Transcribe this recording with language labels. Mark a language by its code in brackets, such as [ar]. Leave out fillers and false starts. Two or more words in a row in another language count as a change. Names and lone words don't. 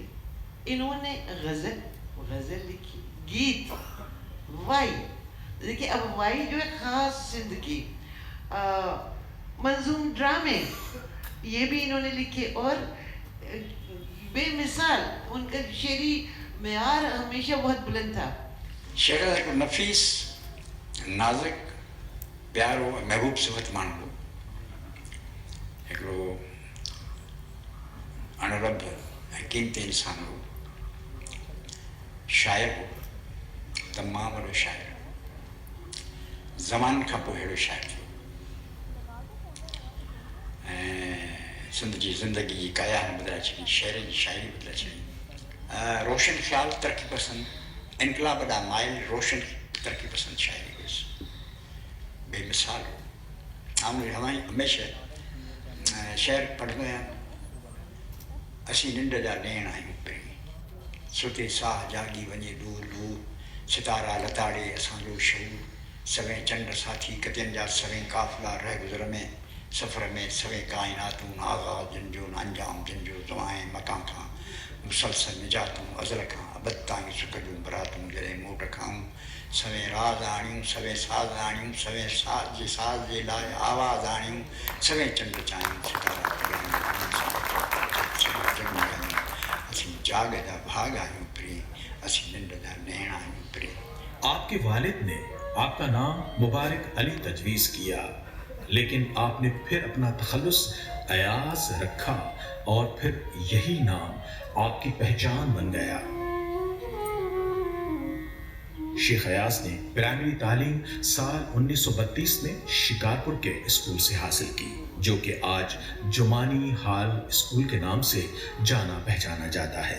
[ur] انہوں نے غزل لکھی، گیت، وائی. دیکھیے اب وائی جو ہے خاص سندھ کی، منظوم ڈرامے یہ بھی انہوں نے لکھے، اور بے مثال ان کا شعری معیار ہمیشہ بہت بلند تھا. [sd] शेर हिकु नफ़ीस, नाज़ुक, प्यारो, महबूब सिफ़त माण्हू हो, हिकिड़ो अणरब ऐं क़ीमती इंसान हो, शाइर हो, तमामु वॾो शाइर, ज़मान खां पोइ अहिड़ो शाइर थियो ऐं सिंध जी ज़िंदगी जी काया हिन बदिलाए छॾी, शेर जी शाइरी बदिलाए छॾी। रोशन ख़्याल, तरक़ी पसंद, इनकलाब ॾांहुं माइल, रोशन तरक्की पसंद शायरी हुई बेमिसाल हो। हमें हमेशा शेर पढ़ंदो आहियां, असीं निंड जा ॾेण आहियूं पहिरीं, सुते साह जागी वञे दूर दूर, सितारा लताड़े असांजो शहूर, सवें चंड साथी कतियनि जा सवें काफ़िला रह गुज़र में, सफ़र में सवें काइनातूं आग़ाज़ जिन जो अंजाम जिन जो दुआएं मकां खां मुसलसल निजातूं अज़ल खां अबद ताईं सुख जूं बरातूं जॾहिं मोट खाऊं, सवें राज़ आणियूं सवें साज़ आणियूं, सवें साज़ जे लाइ आवाज़ आणियूं, सवें चंड चाहियूं सितारा असीं जाग जा भाग आहियूं प्रिय, असीं निंड जा नैण आहियूं प्रिय। [ur] آپ کے والد نے آپ کا نام مبارک علی تجویز کیا، لیکن آپ نے پھر اپنا تخلص ایاز رکھا اور پھر یہی نام آپ کی پہچان بن گیا. شیخ ایاز نے پرائمری تعلیم سال 1932 میں شکارپور کے اسکول سے حاصل کی، جو کہ آج جمانی ہال اسکول کے نام سے جانا پہچانا جاتا ہے.